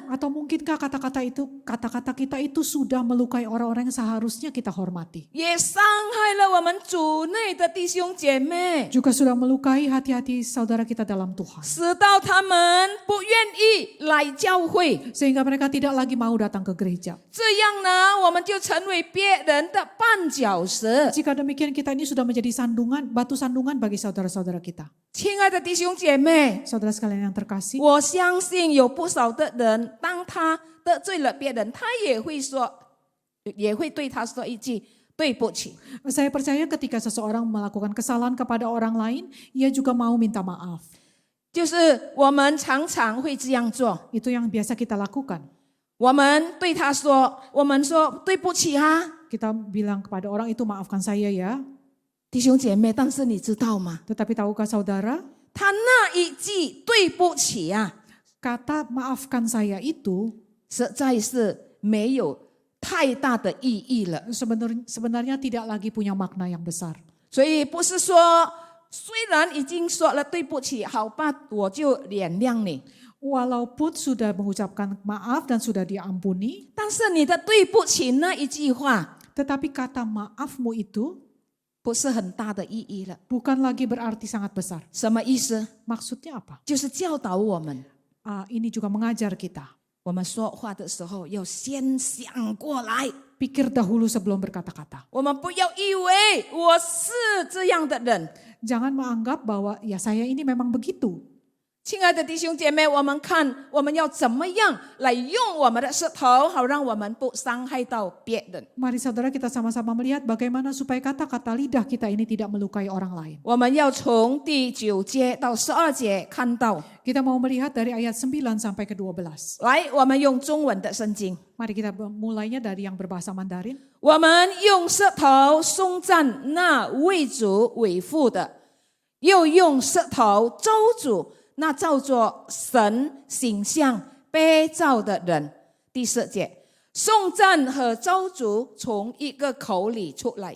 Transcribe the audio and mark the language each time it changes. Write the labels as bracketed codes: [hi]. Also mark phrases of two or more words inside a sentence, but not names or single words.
[id] Atau mungkinkah kata-kata kita itu sudah melukai orang-orang yang seharusnya kita hormati? [zh] 也伤害了我们主内的弟兄姐妹， [id] Juga sudah melukai hati-hati saudara kita dalam Tuhan. [zh] 使到他们不愿意来教会。 [id] Sehingga mereka tidak lagi mau datang ke gereja. [zh] 这样呢，我们就成为别人的绊脚石。 [id] Jika demikian kita ini sudah menjadi batu sandungan bagi saudara-saudara kita. [zh] 亲爱的弟兄姐妹， [id] Saudara sekalian yang terkasih, [zh] 我相信有不少的人，当他得罪了别人，他也会说，也会对他说一句对不起。 [id] saya percaya ketika seseorang melakukan kesalahan kepada orang lain, ia juga mau minta maaf. [zh] 就是我们常常会这样做， [id] Itu yang biasa kita lakukan. [zh] 我们对他说，我们说对不起啊， [id] Kita bilang kepada orang itu, maafkan saya ya. [zh] 弟兄姐妹，但是你知道吗？ [id] Tetapi tahukah saudara, [zh] 他那一句对不起啊， [id] kata maafkan saya itu [zh] 实在是没有太大的意义了。 [id] sebenarnya tidak lagi punya makna yang besar. [zh] 所以不是说，虽然已经说了对不起，好吧，我就原谅你。 [id] Walaupun sudah mengucapkan maaf dan sudah diampuni, [zh] 但是你的对不起那一句话， [id] tetapi kata maafmu itu [zh] 不是很大的意义了。 [id] bukan lagi berarti sangat besar. [zh] 什么意思？ [id] Maksudnya apa? [zh] 就是教导我们， [id] Ini juga mengajar kita. [zh] 我们说话的时候要先想过来， [id] Pikir dahulu sebelum berkata-kata. [zh] 我们不要以为我是这样的人。 [id] Jangan menganggap bahwa ya saya ini memang begitu. [zh] 亲爱的弟兄姐妹，我们看我们要怎么样来用我们的舌头，好让我们不伤害到别人。 [id] Mari saudara kita sama-sama melihat bagaimana supaya kata-kata lidah kita ini tidak melukai orang lain. [zh] 我们要从第9节到12节看到。 [id] Kita mau melihat dari ayat 9 sampai ke 12. [zh] 来，我们用中文的圣经， [id] Mari kita mulainya dari yang berbahasa Mandarin. [zh] 我们用舌头颂赞那为主为父的，又用舌头咒诅那照着神形象被造的人。第4节，颂赞和咒诅从一个口里出来。